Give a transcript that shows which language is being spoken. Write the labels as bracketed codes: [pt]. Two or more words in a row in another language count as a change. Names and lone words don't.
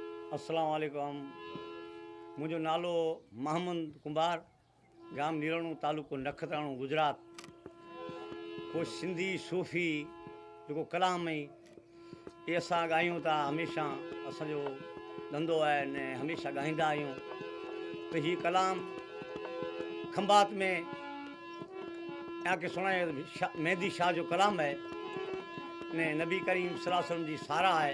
[ar] السلام عليكم. [kfr] मुझो नालो मोहम्मद कुंभार, गाम निरणू, तालुको नखत्राणू, गुजरात। [sd] को सिंधी सूफ़ी जो कलाम है ये असां ॻायूं था, हमेशा असांजो धंधो है ने हमेशा ॻाईंदा आहियूं। तो ही कलाम खंबात में यहाँ के सुनाए मेहदी शाह जो कलाम है ने नबी करीम [ar] صلى الله عليه وسلم [sd] जी सारा है।